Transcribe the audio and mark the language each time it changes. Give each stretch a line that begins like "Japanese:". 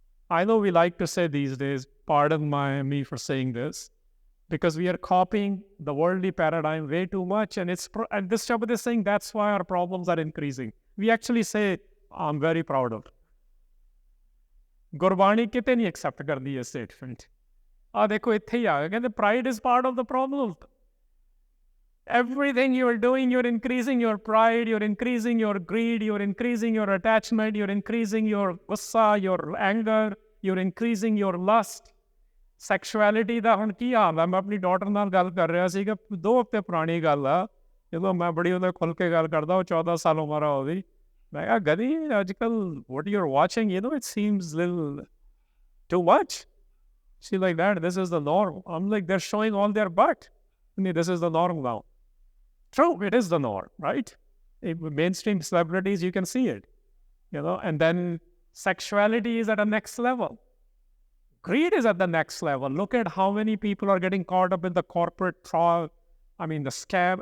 English: I know we like to say these days, pardon me for saying this, because we are copying the worldly paradigm way too much, and and this Shabad is saying that's why our problems are increasing. We actually say, I'm very proud of it.
Punjabi: Gurbani ਕਿਤੇ ਨਹੀਂ accept ਕਰਦੀ ਇਹ statement. ਦੇਖੋ ਇੱਥੇ ਹੀ ਆ ਗਿਆ ਕਹਿੰਦੇ
English: pride is part of the problem. Everything you are doing, you're increasing your pride, you're increasing your greed, you're increasing your attachment, you're increasing your gussa, your anger, you're increasing your lust.
Punjabi: Sexuality ਦਾ ਹੁਣ ਕੀ ਹਾਲ ਹੈ ਮੈਂ ਆਪਣੀ daughter ਨਾਲ ਗੱਲ ਕਰ ਰਿਹਾ ਸੀਗਾ 2 ਹਫ਼ਤੇ ਪੁਰਾਣੀ ਗੱਲ ਆ ਜਦੋਂ ਮੈਂ ਬੜੀ ਉਹਦੇ ਖੁੱਲ ਕੇ ਗੱਲ ਕਰਦਾ ਉਹ 14 ਸਾਲ ਉਮਰ ਆ ਉਹਦੀ ਮੈਂ ਕਿਹਾ ਗਦੀ ਅੱਜ ਕੱਲ੍ਹ
English: what you're watching it seems little too much. She's like that, this is the norm. I'm like, they're showing all their butt. This is the norm now. True, it is the norm, right? Mainstream celebrities, you can see it. And then sexuality is at a next level. Greed is at the next level. Look at how many people are getting caught up in the corporate fraud. The scam.